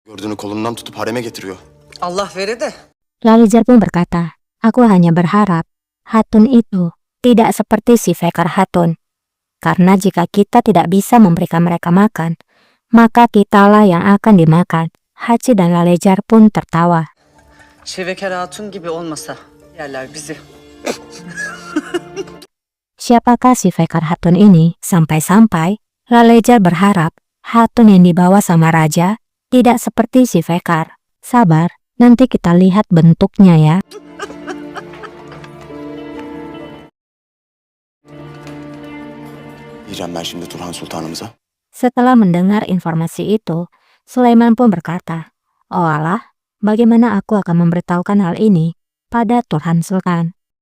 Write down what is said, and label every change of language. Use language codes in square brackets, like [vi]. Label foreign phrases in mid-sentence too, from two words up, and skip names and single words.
[tr] Gördüğünü kolundan tutup hareme getiriyor. Allah vere de. [id] Lalijar pun berkata, aku hanya berharap Hatun itu tidak seperti si Fekar Hatun. Karena jika kita tidak bisa memberikan mereka makan, maka kitalah yang akan dimakan. Hachi dan Lalijar pun tertawa. [tr] Şevekar Hatun gibi olmasa yerler bizi. [id] Siapakah si Fekar Hatun ini? Sampai-sampai Lalijar berharap Hatun yang dibawa sama raja tidak seperti si Fekar. Sabar, nanti kita lihat bentuknya ya. [tr] Diyeceğim ben şimdi Turhan Sultanımıza. [id] Setelah mendengar informasi itu, Sulaiman pun berkata, "Oh alah, bagaimana aku akan memberitahukan hal ini pada Turhan Sultan?"